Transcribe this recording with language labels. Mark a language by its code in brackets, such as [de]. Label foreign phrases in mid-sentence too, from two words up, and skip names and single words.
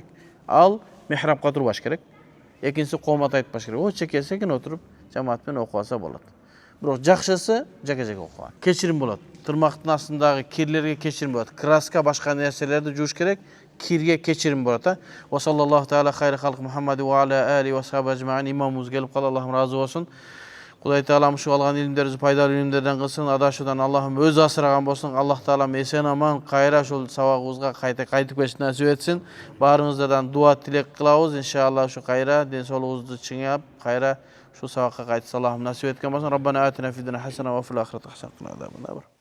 [ky] Ал михрабка турбаш керек. Экинчиси коомат айтпаш керек. О, чекин отуруп жамаат менен окуп алса болот. Бирок жакшысы жеке окуган. Кечирим болот. Тырмактын астындагы кирлерге кечирим болот. Краска башка нерселерди жууш керек. Кирге кечирим болот. [ar] وصلى الله تعالى خير خلق محمد وعلى آل وصحابة أجمعين. [ky] Имамыбыз келип калды, Аллахым разы болсун. Кудай Таалам ушу алган илимдерибизди пайдалуу илимдерден кылсын, адашуудан Аллахым өзү асыраган болсун. Аллах Таалам эсен аман кайра ушул сабагыбызга кайтып келишти насип этсин. Баарыңыздардан дуа тилек кылабыз. Иншалла ушу кайра ден соолугубузду чыңап, кайра ушу сабакка кайтса Аллахым насип эткен болсун. [ar] ربنا آتنا في الدنيا حسنة وفي الآخرة حسنة وقنا عذاب النار.